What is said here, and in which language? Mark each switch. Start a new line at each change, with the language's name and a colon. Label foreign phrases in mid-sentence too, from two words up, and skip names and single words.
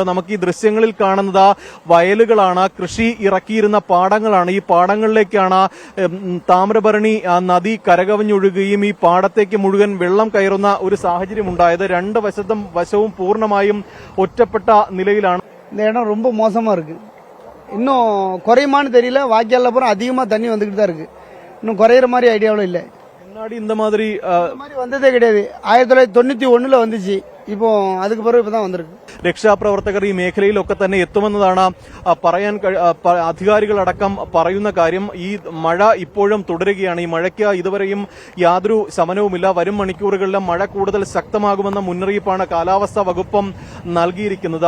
Malayalam: നമുക്ക് ഈ ദൃശ്യങ്ങളിൽ കാണുന്നത് വയലുകളാണ്, കൃഷി ഇറക്കിയിരുന്ന പാടങ്ങളാണ്. ഈ പാടങ്ങളിലേക്കാണ് താമ്രഭരണി നദി കരകവിഞ്ഞൊഴുകുകയും ഈ പാടത്തേക്ക് മുഴുവൻ വെള്ളം കയറുന്ന ഒരു സാഹചര്യം ഉണ്ടായത്. രണ്ട് വശവും പൂർണ്ണമായും ഒറ്റപ്പെട്ട നിലയിലാണ്.
Tamil: இந்த இடம் ரொம்ப மோசமா இருக்கு. இன்னும் குறையுமான்னு தெரியல. வாய்க்கால்ல பூரா அதிகமா தண்ணி வந்துகிட்டு தான் இருக்கு. இன்னும் குறையிற மாதிரி ஐடியாவும் இல்லை. முன்னாடி இந்த மாதிரி வந்ததே கிடையாது. 1991 வந்துச்சு. இப்போ அதுக்கு பிறகு இப்பதான் வந்திருக்கு.
Malayalam: രക്ഷാപ്രവർത്തകർ ഈ മേഖലയിലൊക്കെ തന്നെ എത്തുമെന്നതാണ് പറയാൻ അധികാരികളടക്കം പറയുന്ന കാര്യം. ഈ മഴ ഇപ്പോഴും തുടരുകയാണ്. ഈ മഴയ്ക്ക് ഇതുവരെയും യാതൊരു ശമനവുമില്ല. വരും മണിക്കൂറുകളിലും മഴ കൂടുതൽ ശക്തമാകുമെന്ന മുന്നറിയിപ്പാണ് കാലാവസ്ഥാ വകുപ്പും നൽകിയിരിക്കുന്നത്.